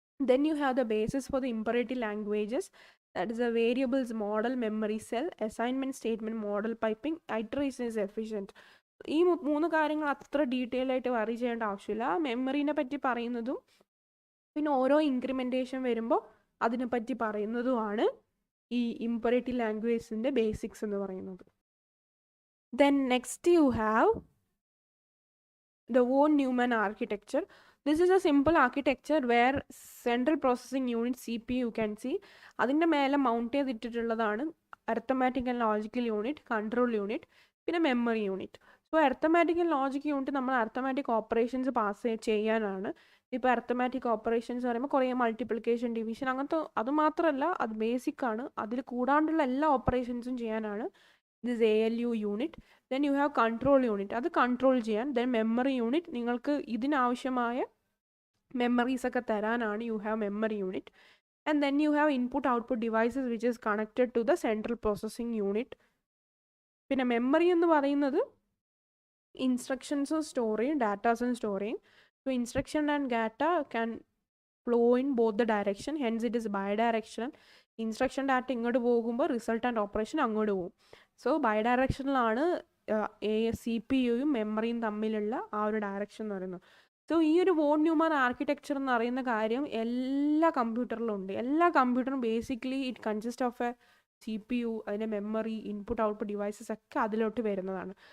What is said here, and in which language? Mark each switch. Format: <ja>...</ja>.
<en>Then you have the basis for the imperative languages, that is the variables model, memory cell, assignment statement, model piping, iteration is efficient.</en> <ml>ഈ മൂന്ന് കാര്യങ്ങൾ അത്ര detail ആയിട്ട് worry ചെയ്യേണ്ട ആവശ്യമില്ല. മെമ്മറീനെ പറ്റി പറയുന്നതും പിന്നെ ഓരോ ഇൻക്രിമെൻറ്റേഷൻ വരുമ്പോൾ അതിനെപ്പറ്റി പറയുന്നതുമാണ് ഈ ഇമ്പറേറ്റീവ് ലാംഗ്വേജിൻ്റെ ബേസിക്സ് എന്ന് പറയുന്നത്.</ml> <en>Then next you have the von Neumann architecture. This is a simple architecture where central processing unit CPU you can see,</en> <ml>അതിൻ്റെ മേലെ മൗണ്ട് ചെയ്തിട്ടുള്ളതാണ്</ml> <en>arithmetic and logical unit, control unit,</en> <ml>പിന്നെ</ml> <en>memory unit.</en> <ml>So arithmetic and logic unit നമ്മൾ arithmetic operations pass ചെയ്യാനാണ്. ഇപ്പോൾ arithmetic operations പറയുമ്പോൾ കുറേ multiplication, division അങ്ങനത്തെ അത് മാത്രമല്ല, അത് ബേസിക് ആണ്. അതിൽ കൂടാണ്ടുള്ള എല്ലാ ഓപ്പറേഷൻസും ചെയ്യാനാണ്</ml> <en>this ALU unit.</en> <ml>Then you have control unit, അത് കൺട്രോൾ ചെയ്യാൻ. then memory unit, നിങ്ങൾക്ക് ഇതിനാവശ്യമായ മെമ്മറീസ് ഒക്കെ തരാനാണ് you have memory unit.</ml> <en>and then you have input output devices which is connected to the central processing unit.</en> <ml>പിന്നെ memory എന്ന് പറയുന്നത് ഇൻസ്ട്രക്ഷൻസും store ചെയ്യും, ഡാറ്റാസും store ചെയ്യും.</ml> <en>so instruction and data can flow in both the direction, hence it is bidirectional.</en> <ml>Instruction data ഇങ്ങോട്ട് പോകുമ്പോൾ result and operation അങ്ങോട്ട് പോകും. So ബൈഡയറക്ഷനിലാണ് CPU-യും മെമ്മറിയും തമ്മിലുള്ള ആ ഒരു ഡയറക്ഷൻ എന്ന് പറയുന്നത്. സോ ഈ ഒരു വോൺ ന്യൂമാൻ ആർക്കിടെക്ചർ എന്ന് പറയുന്ന കാര്യം എല്ലാ കമ്പ്യൂട്ടറിലും ഉണ്ട്. എല്ലാ കമ്പ്യൂട്ടറും basically</ml> <en>it consist of a CPU,</en> <ml>അതിൻ്റെ മെമ്മറി, ഇൻപുട്ട് ഔട്ട്പുട്ട് ഡിവൈസസ് ഒക്കെ അതിലോട്ട് വരുന്നതാണ്.</ml>